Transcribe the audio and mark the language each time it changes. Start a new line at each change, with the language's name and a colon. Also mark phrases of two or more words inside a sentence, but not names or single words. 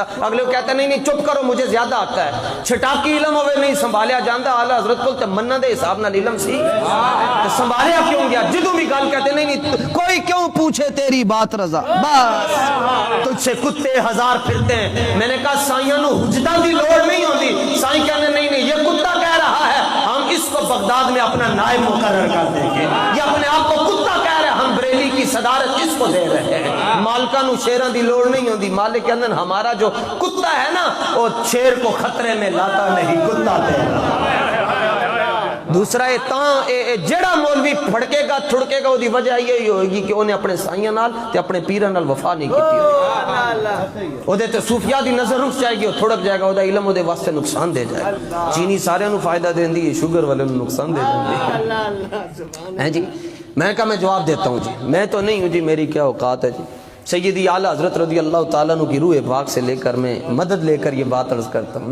Urdu: اگلے وہ کہتے ہیں نہیں چپ کرو مجھے زیادہ آتا ہے.
Punjabi: چھٹاکی علم ہوئے نہیں سنبھالیا جاندہ. اعلی حضرت کو منہ دے حساب نال علم سی تو سنبھالیا کیوں گیا. جدوں بھی گل
Urdu: کہتے نہیں کوئی کیوں پوچھے تیری بات رضا, بس تجھ سے کتے ہزار پھرتے ہیں. میں نے کہا
Punjabi: سائیاں نو حجتاں دی لوڑ
Urdu: نہیں ہوتی.
Punjabi: سائیں کہنے
Urdu: نہیں یہ کتا کہہ رہا ہے, ہم اس کو بغداد میں اپنا نائب مقرر کر دیں گے. یہ اپنے آپ کو کتا کہہ رہے ہیں, ہم بریلی کی صدارت اس کو دے رہے ہیں.
Punjabi: مالکاں نو شیراں دی لوڑ
Urdu: نہیں ہوتی.
Punjabi: مالک کہندے
Urdu: ہمارا جو کتا ہے نا وہ شیر کو خطرے میں لاتا نہیں, کتا دے رہا.
Punjabi: دوسرا جڑا مولوی پھڑکے گا تھڑکے گا, وہ دی وجہ یہی ہوگی کہ انہیں اپنے سائیاں نال تے اپنے پیراں نال
Urdu: وفا نہیں کی.
Punjabi: وہ دے تے صوفیاء دی نظر رک جائے گی, وہ تھڑک جائے گا, وہ دا علم وہ دے واسطے نقصان دے جائے گا. چینی سارے نو فائدہ دین دی, شوگر والے نو نقصان دے دیں دی.
Urdu: جی میں کہا میں جواب دیتا ہوں جی, میں تو نہیں ہوں جی, میری کیا اوقات ہے جی. سیدی اعلیٰ حضرت
Arabic: رضی اللہ تعالیٰ عنہ
Urdu: کی روح پاک سے لے کر میں مدد لے کر یہ بات عرض کرتا ہوں.